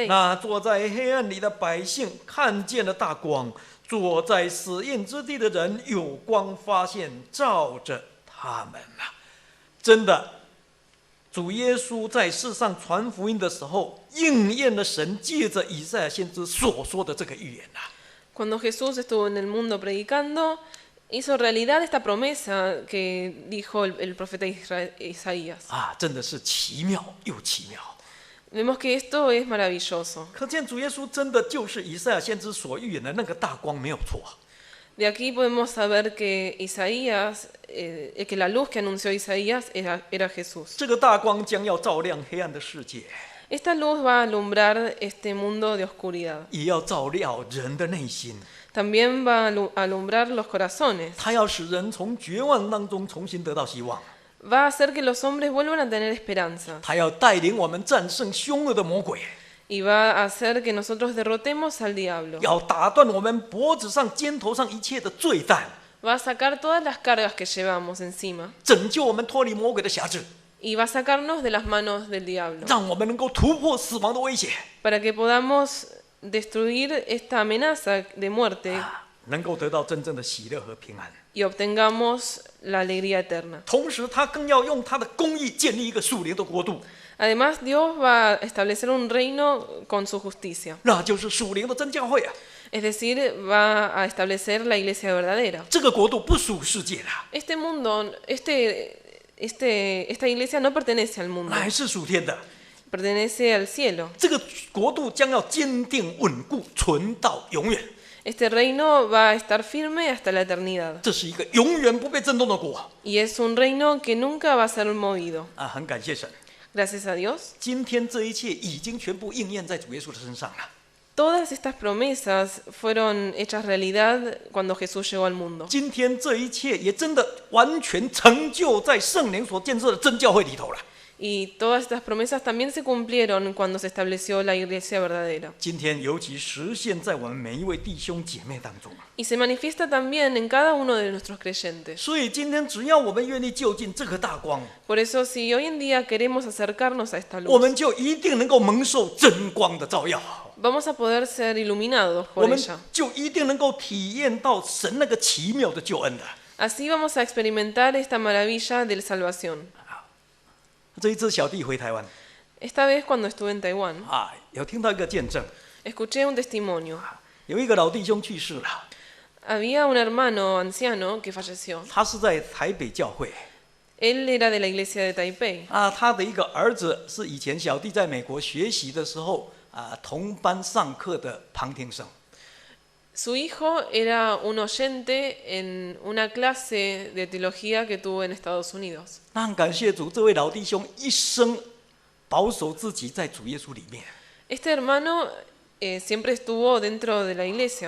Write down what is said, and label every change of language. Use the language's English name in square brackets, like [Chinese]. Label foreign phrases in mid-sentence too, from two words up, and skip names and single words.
[Chinese] 那坐在黑暗里的百姓看见了大光，坐在死荫之地的人有光发现，照着他们啊！真的，主耶稣在世上传福音的时候，应验了神借着以赛亚先知所说的这个预言啊！ [Spanish] Cuando Jesús estuvo en el mundo predicando, hizo realidad esta promesa que dijo el profeta Isaías. [Chinese] 啊，真的是奇妙又奇妙。 [Spanish] Vemos que esto es maravilloso. [Chinese] 可见主耶稣真的就是以赛亚先知所预言的那个大光，没有错。 [Spanish] De aquí podemos saber que Isaías, que la luz que anunció Isaías era Jesús. [Chinese] 这个大光将要照亮黑暗的世界， [Spanish] Esta luz va a alumbrar este mundo de oscuridad. [Chinese] 也要照亮人的内心。 [Spanish] También va a alumbrar los corazones. [Chinese] 他要使人从绝望当中重新得到希望。 [Spanish] Va a hacer que los hombres vuelvan a tener esperanza. [Chinese] 他要带领我们战胜凶恶的魔鬼， [Spanish] Y va a hacer que nosotros derrotemos al diablo. [Chinese] 要打断我们脖子上、肩头上一切的罪担， [Spanish] Va a sacar todas las cargas que llevamos encima. [Chinese] 拯救我们脱离魔鬼的辖制。 [Spanish] y va a sacarnos de las manos del diablo, [Chinese] 让我们能够突破死亡的威胁， [Spanish] para que podamos destruir esta amenaza de muerte [Chinese] 能够得到真正的喜乐和平安。 [Spanish] y obtengamos la alegría eterna. [Chinese] 同时，他更要用他的公义建立一个属灵的国度， [Spanish] Además, Dios va a establecer un reino con su justicia, [Chinese] 那就是属灵的真教会啊。 [Spanish] es decir, va a establecer la iglesia verdadera. [Chinese] 这个国度不属世界的， [Spanish] Este mundo, esta iglesia no pertenece al mundo, [Chinese] 乃是属天的。 [Spanish] pertenece al cielo. [Chinese] 这个国度将要坚定稳固，存到永远。 [Spanish] Este reino va a estar firme hasta la eternidad [Chinese] 这是一个永远不被震动的国 [Spanish] y es un reino que nunca va a ser movido. [Chinese] 啊！很感谢神， [Spanish] Gracias a Dios, [Chinese] 今天这一切已经全部应验在主耶稣的身上了。 [Spanish] todas estas promesas fueron hechas realidad cuando Jesús llegó al mundo. [Chinese] 今天这一切也真的完全成就在圣灵所建设的真教会里头了。 [Spanish] Y todas estas promesas también se cumplieron cuando se estableció la iglesia verdadera. [Chinese] 今天尤其实现在我们每一位弟兄姐妹当中， [Spanish] Y se manifiesta también en cada uno de nuestros creyentes. [Chinese] 所以今天只要我们愿意就近这个大光， [Spanish] Por eso, si hoy en día queremos acercarnos a esta [Chinese] 我 [Spanish] luz, [Chinese] 们就一定能够蒙受真光的照耀， [Spanish] vamos a poder ser iluminados [Chinese] 我 [Spanish] por [Chinese] 们 [Spanish] ella. [Chinese] 就一定能够体验到神那个奇妙的救恩的。 [Spanish] Así vamos a experimentar esta maravilla de la salvación. [Chinese] 这一次小弟回台湾 [Spanish] Esta vez cuando estuve en Taiwán, [Chinese] 啊，有听到一个见证， [Spanish] escuché un testimonio. [Chinese] 有一个老弟兄去世了， [Spanish] Había un hermano anciano que falleció. [Chinese] 他是在台北教会 [Spanish] Él era de la iglesia de Taipei. [Chinese] 啊，他的一个儿子是以前小弟在美国学习的时候啊同班上课的旁听生。 [Spanish] Su hijo era un oyente en una clase de teología que tuvo en Estados Unidos. [Chinese] 那很感谢主，这位老弟兄一生保守自己在主耶稣里面， [Spanish] Este hermano siempre estuvo dentro de la iglesia.